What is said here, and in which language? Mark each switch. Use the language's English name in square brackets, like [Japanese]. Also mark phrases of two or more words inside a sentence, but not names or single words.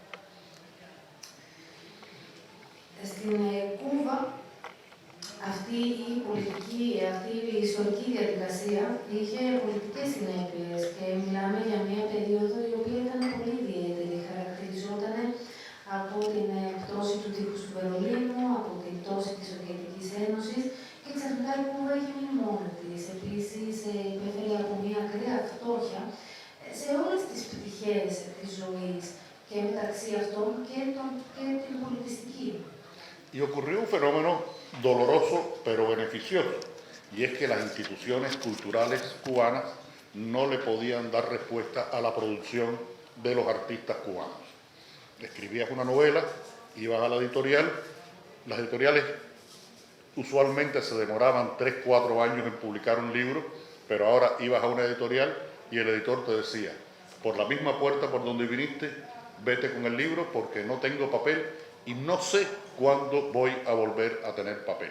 [Greek] Στην Κούβα αυτή η πολιτική, αυτή η ιστορική διαδικασία είχε πολιτικές συνέπειες και μιλάμε για μια περίοδο η οποία ήταν πολύ ιδιαίτερη. Χαρακτηριζόταν από την πτώση του τείχους του Βερολίνου, από την πτώση της Σοβιετικής Ένωσης και ξαφνικά η Κούβα είχε μείνει μόνη της. Επίσης υπέφερε από μια ακραία φτώχεια σε όλες τις πτυχές της ζωής και μεταξύ αυτών και την πολιτιστική. [Spanish] Y ocurrió un fenómeno doloroso pero beneficioso, y es que las instituciones culturales cubanas no le podían dar respuesta a la producción de los artistas cubanos. Escribías una novela, ibas a la editorial, las editoriales usualmente se demoraban 3-4 años en publicar un libro, pero ahora ibas a una editorial y el editor te decía, por la misma puerta por donde viniste, vete con el libro porque no tengo papel y no sé cuándo voy a volver a tener papel.